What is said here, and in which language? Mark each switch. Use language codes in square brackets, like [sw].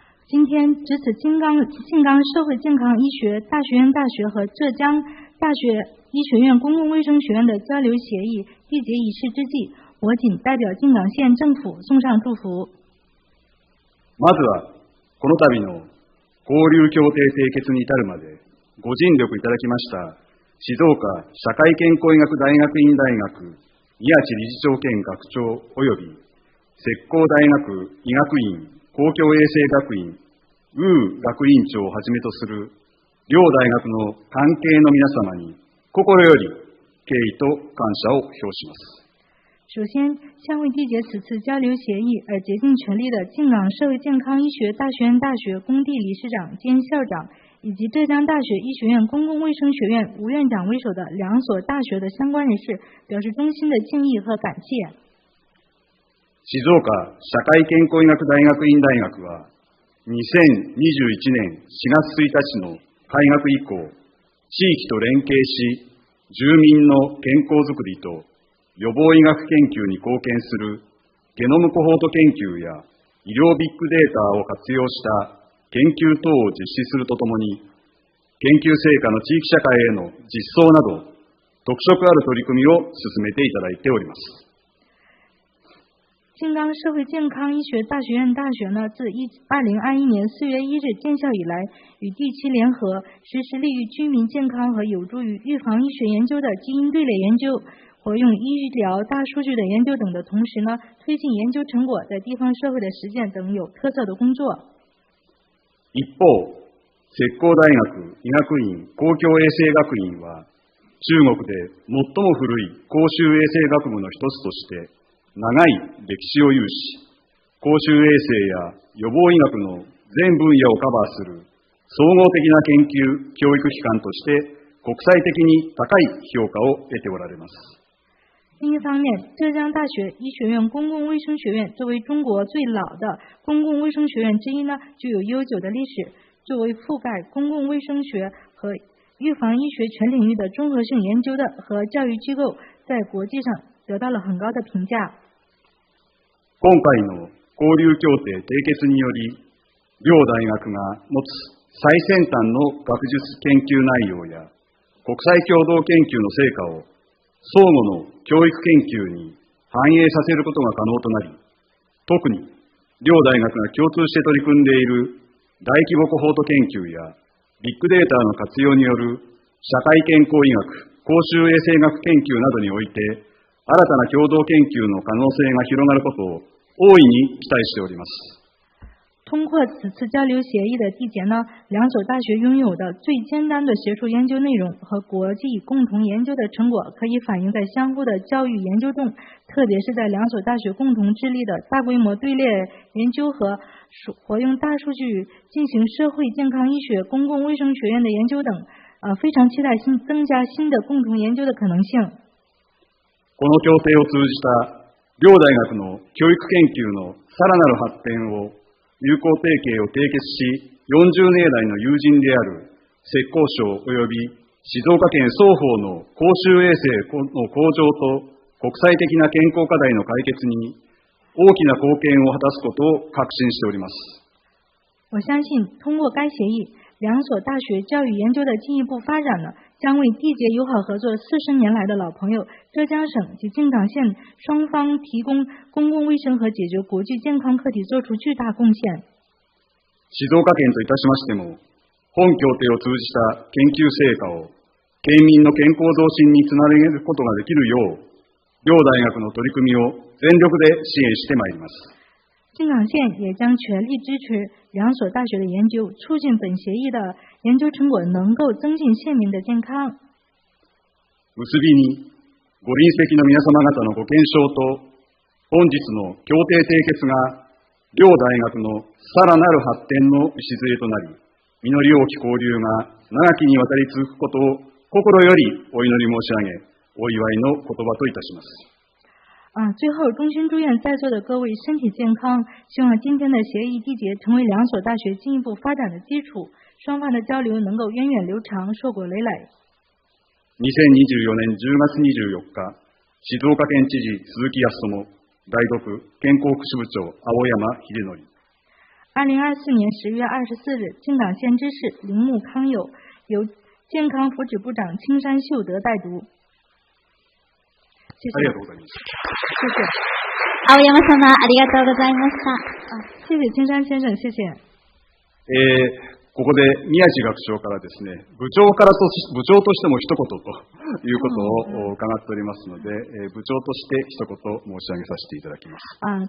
[zh] 今天值此静冈社会健康医学大学院大学和浙江大学医学院公共卫生学院的交流协议缔结仪式之际，我谨代表静冈县政府送上祝福。 [ja] まずはこの度の交流協定締結に至るまでご尽力いただきました静岡社会健康医学大学院大学宮地理事長兼学長及び浙江大学医学院公共衛生学院学院長をはじめとする両大学の関係の皆様に心より敬意と感謝を表します。 [zh] 首先，向为缔结此次交流协议而竭尽全力的静冈社会健康医学大学院大学工地理事长兼校长，以及浙江大学医学院公共卫生学院吴院长为首的两所大学的相关人士，表示衷心的敬意和感谢。 [ja] 静岡社会健康医学大学院大学は2021年4月1日の開学以降、地域と連携し、住民の健康づくりと予防医学研究に貢献するゲノムコホート研究や医療ビッグデータを活用した研究等を実施するとともに、研究成果の地域社会への実装など、特色ある取り組みを進めていただいております。 [zh] 静冈社会健康医学大学院大学呢，自2021年4月1日建校以来，与地区联合实施利于居民健康和有助于预防医学研究的基因队列研究、活用医疗大数据的研究等的同时呢，推进研究成果在地方社会的实践等有特色的工作。 [ja] 一方、浙江大学医学院公共衛生学院は、中国で最も古い公衆衛生学部の一つとして、長い歴史を有し、公衆衛生や予防医学の全分野をカバーする総合的な研究・教育機関として国際的に高い評価を得ておられます。 [zh] 另一方面，浙江大学医学院公共卫生学院作为中国最老的公共卫生学院之一呢，具有悠久的历史。作为覆盖公共卫生学和预防医学全领域的综合性研究的和教育机构，在国际上得到了很高的评价。 [ja] 今回の交流協定締結により、両大学が持つ最先端の学術研究内容や国際共同研究の成果を相互の教育研究に反映させることが可能となり、特に両大学が共通して取り組んでいる大規模コホート研究やビッグデータの活用による社会健康医学、公衆衛生学研究などにおいて、新たな共同研究の可能性が広がることを大いに期待しております。 [zh] 通过此次交流协议的缔结呢，两所大学拥有的最尖端的学术研究内容和国际共同研究的成果，可以反映在相互的教育研究中，特别是在两所大学共同致力的大规模队列研究和活用大数据进行社会健康医学公共卫生学院的研究等，非常期待增加新的共同研究的可能性。 [ja] この協定を通じた両大学の教育研究のさらなる発展を友好提携を締結し、40年来の友人である浙江省及び静岡県双方の公衆衛生の向上と国際的な健康課題の解決に大きな貢献を果たすことを確信しております。 [zh] 我相信通过该协议，两所大学教育研究的进一步发展呢，将为缔结友好合作40年来的老朋友浙江省及靖港县双方提供公共卫生和解决国际健康课题做出巨大贡献。 [ja] 静岡県といたしましても、本協定を通じた研究成果を県民の健康増進につなげることができるよう、両大学の取り組みを全力で支援してまいります。 [zh] 靖港县也将全力支持两所大学的研究，促进本协议的研究成果能够增进县民的健康。 [ja] 結びに、ご臨席の皆様方のご健勝と、本日の協定締結が両大学のさらなる発展の礎となり、実り多き交流が長きにわたり続くことを心よりお祈り申し上げ、お祝いの言葉といたします。 [zh] 最后衷心祝愿在座的各位身体健康，希望今天的协议缔结成为两所大学进一步发展的基础，双方的交流能够源远流长，硕果累累。 [ja] 2024年10月24日、静岡県知事鈴木康友、代読健康福祉部長青山秀則。 [zh] 2024年10月24日，靖港县知事铃木康友由健康福祉部长青山秀德代读。 [ja] ありがとうございます。 [zh] 谢谢。 [ja] 青山様、ありがとうございました。 [zh] 谢谢青山先生，谢谢。 [ja] ここで宮地学長からですね、部長としても一言ということを伺っておりますので、部長として一言申し上げさせていただきます。